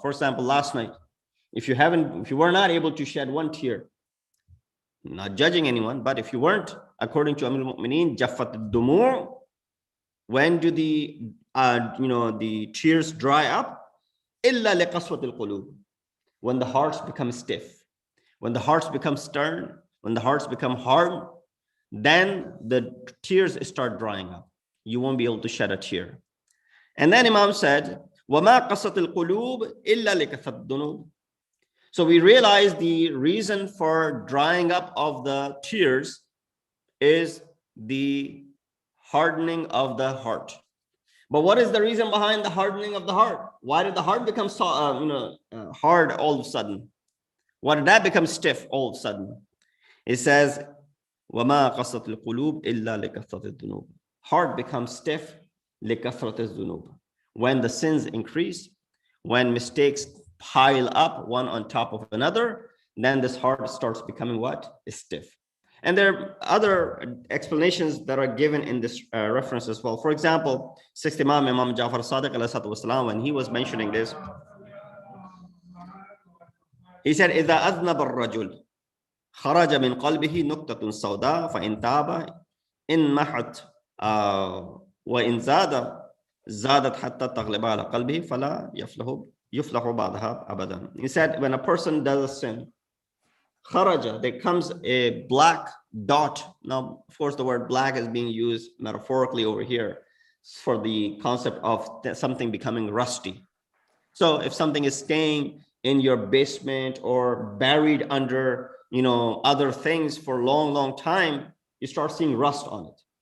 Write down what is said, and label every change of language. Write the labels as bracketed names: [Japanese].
[English] For example, last night, if you were not able to shed one tear, not judging anyone, but if you weren't, according to Amir al-Mu'mineen, [Arabic] jaffat ad-dumu', [English] when do the tears dry up? [Arabic] Illa liqaswat al-qulub, [English] when the hearts become stiff, when the hearts become stern, when the hearts become hard, then the tears start drying up. You won't be able to shed a tear. And then Imam said, [Arabic] وَمَا قَصَتِ الْقُلُوبِ إِلَّا لِكَثْرَةِ الذُّنُوبِ. [English] So we realize the reason for drying up of the tears is the hardening of the heart. But what is the reason behind the hardening of the heart? Why did the heart become hard all of a sudden? Why did that become stiff all of a sudden? It says, [Arabic] وَمَا قَصَتِ الْقُلُوبِ إِلَّا لِكَثْرَةِ الذُّنُوبِ. [English] Heart becomes stiff [Arabic] لِكَثْرَةِ الذُّنُوبِ. [English] When the sins increase, when mistakes pile up one on top of another, then this heart starts becoming what? Stiff. And there are other explanations that are given in this reference as well. For example, 6th Imam Ja'far Sadiq alayhi salatu wasalam, when he was mentioning this, He said, [Arabic] إذا أذنب الرجل خرج من قلبه نقطة سوداء فإن تاب إن محت وإن زادت حتى تغلب على قلبه فلا يفلح بعدها أبدا. [English] He said, when a person does a sin, kharaja, there comes a black dot. Now, of course, the word black is being used metaphorically over here for the concept of something becoming rusty. So if something is staying in your basement or buried under, other things for a long, long time, you start seeing rust on it.